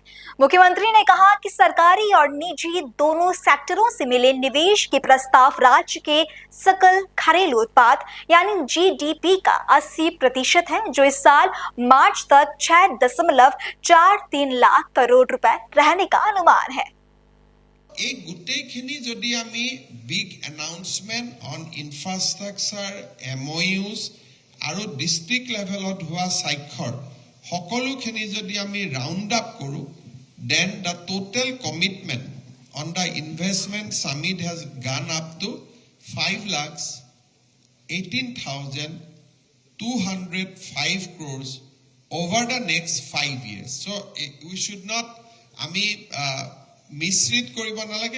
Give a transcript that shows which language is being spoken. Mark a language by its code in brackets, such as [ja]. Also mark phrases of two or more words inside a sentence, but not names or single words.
[hi] मुख्यमंत्री ने कहा कि सरकारी और निजी दोनों सेक्टरों से मिले निवेश के प्रस्ताव राज्य के सकल घरेलू उत्पाद यानी GDP का 80% है, जो इस साल मार्च तक 6.43 लाख करोड़ रुपए रहने का अनुमान है। [as] এই গোটেইখিনি যদি আমি [en] big announcement on infrastructure MOUs [as] আৰু [en] district levelত [as] হোৱা স্বাক্ষৰ সকলোখিনি যদি আমি [en] round up [as] কৰোঁ, [en] then the total commitment on the investment summit has gone up to 5,18,205 crores over the next 5 years. So we should not misread [as] কৰিব নালাগে.